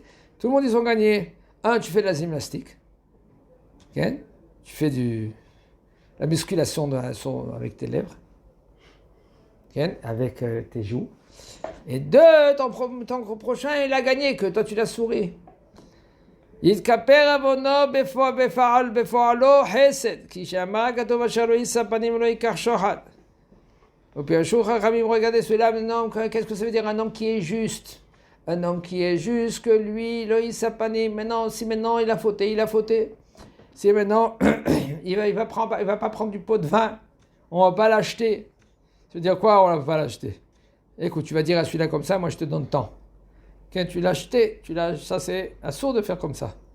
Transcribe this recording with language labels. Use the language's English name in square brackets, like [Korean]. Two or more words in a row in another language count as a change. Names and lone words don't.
[French] Tout le monde, ils ont gagné. Tu fais de la gymnastique. Tu fais la musculation avec tes lèvres. Avec tes joues. Et ton prochain, il a gagné, que toi, tu l'as souri. [Hebrew] יתכפר עוונו בפועלו חסד, כי שאמר הכתוב אשר לא יישא פנים ולא ייקח שוחד. ופירשו חכמים, [French] regardez celui-là, qu'est-ce que ça veut dire un homme qui est juste? Un homme qui est juste, que lui, [Hebrew] lo יישא פנים, [French] si maintenant il a fauté. Si maintenant, il va pas prendre du pot de vin, on va pas l'acheter. Ça veut dire quoi, on va pas l'acheter? Écoute, tu vas dire à celui-là comme ça, moi je te donne tant. Quand tu l'as acheté, ça c'est assourd de faire comme ça.